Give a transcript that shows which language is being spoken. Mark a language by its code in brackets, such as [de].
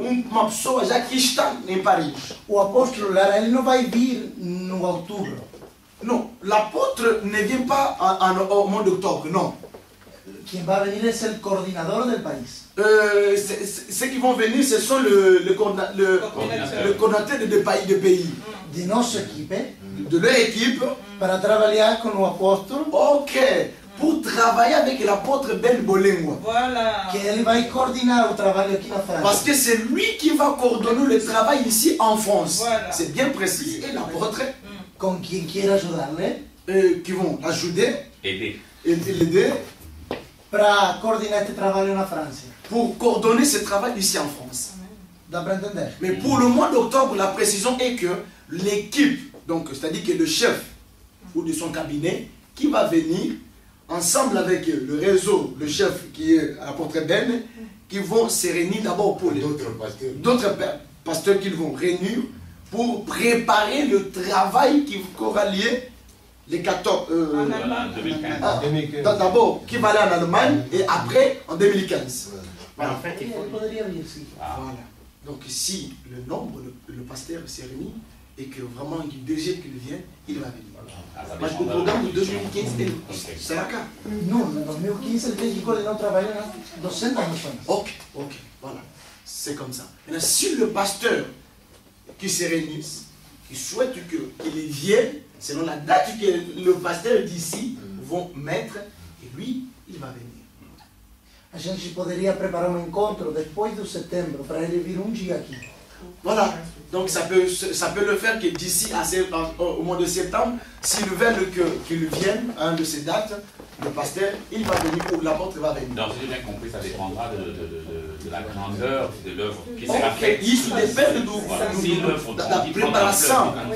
[pt] Uma pessoa já que está em Paris. O apóstolo Lara, ele não vai vir no outubro. Não, [fr] l'apôtre ne vient pas au mois d'octobre, non. [es] Quien va a venir es el coordinador del país. [fr] Ceux qui vont venir, ce sont le coordinateur de pays. [pt] De nosso equipe, [fr] de leur équipe, [pt] para trabalhar com o apóstolo. [fr] Ok, pour travailler avec l'apôtre Ben Bolengwa. Voilà. [pt] Que ele vai coordenar o trabalho aqui na França. [fr] Parce que c'est lui qui va coordonner le travail ici en France. Voilà. C'est bien précis. Et l'apôtre, [pt] Com quem queira ajudar-le. [fr] Qui vont l'ajouter, Aider. et l'aider [pt] Para coordenar este trabalho na França. [fr] pour coordonner ce travail ici en France. [pt] Dá para entender? [fr] Mais pour le mois d'octobre, la précision est que l'équipe, donc c'est-à-dire que le chef ou de son cabinet, qui va venir ensemble avec le réseau, le chef qui est l'apôtre Ben, qui vont se réunir d'abord pour d'autres pasteurs qu'ils vont réunir pour préparer le travail qui aura lieu les 14... En Allemagne. 2015. D'abord, qui va aller en Allemagne et après en 2015. En fait, il faut... [pt] Ele poderia vir, sim. [fr] Voilà. Donc si le nombre, le pasteur s'est réuni et que vraiment il désire qu'il vienne, il va venir. [pt] Mas o programa de 2015 será cá. Não, em 2015 ele tem que coordenar o trabalho nas 200 nações. [fr] Ok, voilà. C'est comme ça. Maintenant, si le pasteur qui se réunissent, qui souhaite qu'il vienne, selon la date que le pasteur d'ici vont mettre, et lui, il va venir. [pt] A gente poderia preparar encontro depois de setembro para ele vir dia aqui. [fr] Voilà. Donc ça peut le faire que d'ici au mois de septembre, s'ils veulent qu'il vienne à une de ces dates, le pasteur, il va venir ou l'apôtre va venir. Donc, si j'ai bien compris, ça dépendra de la grandeur de l'œuvre qui sera faite. [pt] Isso depende da preparação.